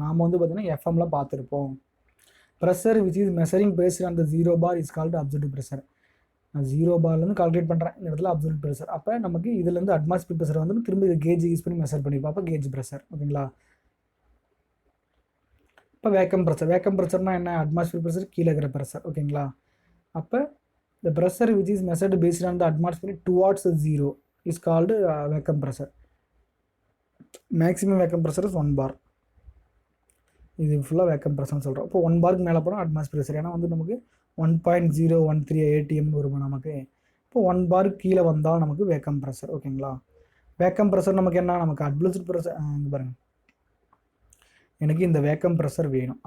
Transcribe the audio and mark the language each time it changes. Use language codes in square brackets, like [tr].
[ta] நாம் வந்து பார்த்தீங்கன்னா எஃப்எம்ல பார்த்துருப்போம். [en] Pressure which is measuring based on the 0 bar is called absolute pressure. [ta] நான் 0 பார்லேருந்து கால்குலேட் பண்ணுறேன், இந்த இடத்துல அப்சல்யூட் ப்ரெஷர். அப்போ நமக்கு இதுலேருந்து அட்மாஸ்பியர் ப்ரெஷர் வந்து திரும்ப இது கேஜ் யூஸ் பண்ணி மெஷர் பண்ணிப்போம். அப்போ கேஜ் ப்ரெஷர் ஓகேங்களா. இப்போ வேக்கம் ப்ரெஷர்னா என்ன, அட்மாஸ்பியர் ப்ரெஷர் கீழே இருக்கிற ப்ரெஷர் ஓகேங்களா. [en] அப்போ the pressure which is measured based on the atmosphere towards 0 is called vacuum pressure. Maximum vacuum pressure is 1 bar. [ta] இது ஃபுல்லாக வேக்கம் ப்ரெஷர்னு சொல்கிறோம். இப்போ 1 பாருக்கு மேலே போனால் அட்மாஸ்பியர் ப்ரெஷர், ஏன்னா வந்து நமக்கு 1.013 ATM வரும் நமக்கு. இப்போ 1 பாருக்கு கீழே வந்தால் நமக்கு வேக்கம் ப்ரெஷர் ஓகேங்களா. வேக்கம் ப்ரெஷர் நமக்கு என்ன, நமக்கு அப்சல்யூட் ப்ரெஷர் இங்கே பாருங்கள், எனக்கு இந்த வேக்கம் ப்ரெஷர் வேணும்.